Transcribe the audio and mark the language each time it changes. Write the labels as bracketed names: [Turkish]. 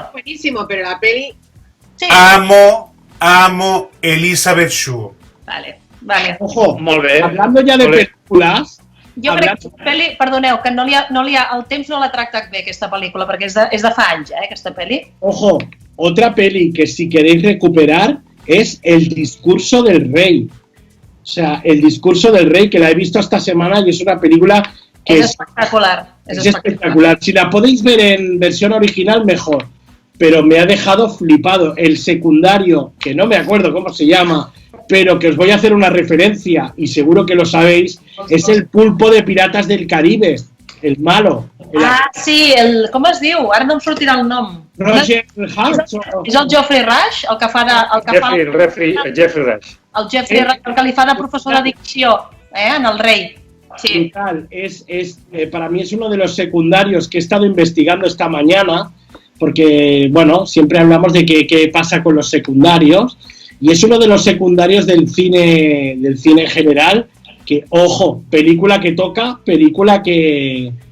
[Spanish] es buenísimo, pero la peli... Sí. Amo Elizabeth Shue. Vale. Ojo, [Catalan] Molt bé. [Spanish] hablando ya de películas... [Catalan] Jo crec que pel·li, perdoneu, que el temps no l'ha tractat bé, aquesta pel·lícula, perquè és de fa anys, aquesta pel·li. [Spanish] Ojo, otra peli que si queréis recuperar es El discurso del rey. O sea, El discurso del rey, que la he visto esta semana y es una película que es espectacular. Es espectacular. Si la podéis ver en versión original, mejor. Pero me ha dejado flipado. El secundario, que no me acuerdo cómo se llama, pero que os voy a hacer una referencia, y seguro que lo sabéis, es el pulpo de Piratas del Caribe, el malo. [Catalan] Sí, com es diu? Ara no em sortirà el nom. Roger Hart. És el Geoffrey Rush, el que fa de... Jeffrey Rush. El Jeffrey Rush, el que li fa de professor de dicció, en El Rei. Sí. [Spanish] Para mí es uno de los secundarios que he estado investigando esta mañana, porque, bueno, siempre hablamos de qué pasa con los secundarios, y es uno de los secundarios del cine en general, que, ojo, película que toca, película que...